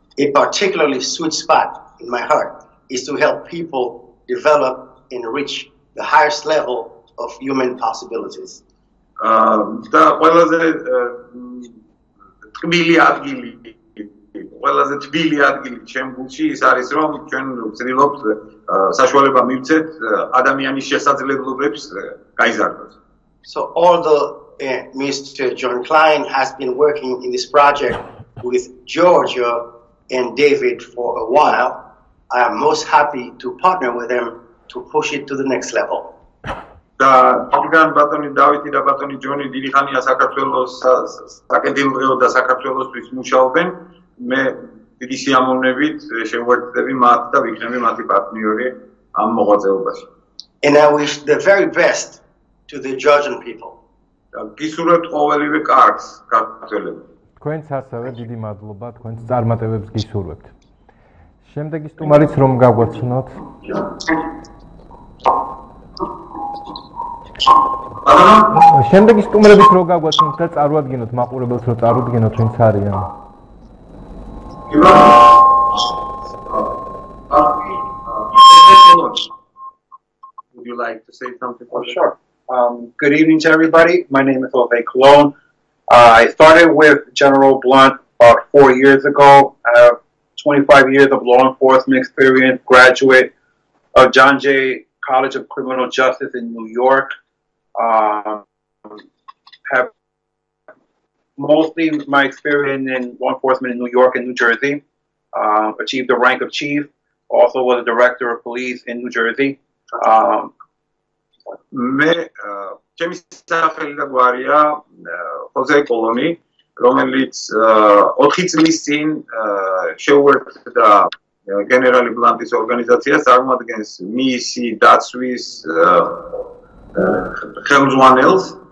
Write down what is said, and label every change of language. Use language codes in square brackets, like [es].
[en] A particularly sweet spot in my heart is to help people develop and reach the highest level of human possibilities. [ka] და ყველაზე თბილი ადგილი ჩემ გულში ის არის, რომ ჩვენ ვცდილობთ საშუალება მივცეთ ადამიანის შესაძლებლობებს გაიზარდოს. [en] So although Mr. John Klein has been working in this project with Georgia and David for a while, I am most happy to partner with them to push it to the next level. [ka] და თქვენ ბატონი დავითი და ბატონი ჯონი დიდი ხანია საქართველოს საკენდილღეო და საქართველოსთვის მუშაობენ. მე დიდი სიამოვნებით შევუერთდები მათ და ვიქნები მათი პარტნიორი ამ მოღვაწეობაში. [en] And I wish the very best to the Georgian people. [ka] და გისურვებთ ყოველივე კარგს ქართველებს. თქვენც ასევე დიდი მადლობა, თქვენს წარმატებებს გისურვებთ. შემდეგი სტუმარიც რომ გაგვაცნოთ. შემდეგი სტუმრების რო გაგვაცნოთ და წარუადგინოთ მაყურებელს, რო წარუდგინოთ ვინც არიან. [en] Would you like to say something? Oh, sure. Good evening to everybody. My name is Ove Cologne. I started with General Blunt about 4 years ago. I have 25 years of law enforcement experience, graduate of John Jay College of Criminal Justice in New York. Have mostly my experience in law enforcement in New York and New Jersey. Achieved the rank of chief. Also was a director of police in New Jersey. [ka] მე ჩემი სახელი და გვარია ხოზე კოლონი, რომელიც 4 წლის წინ შეუერთდა გენერალი ბლანტის ორგანიზაციას, წარმოადგენს მისი დაცვის ხელმძღვანელს.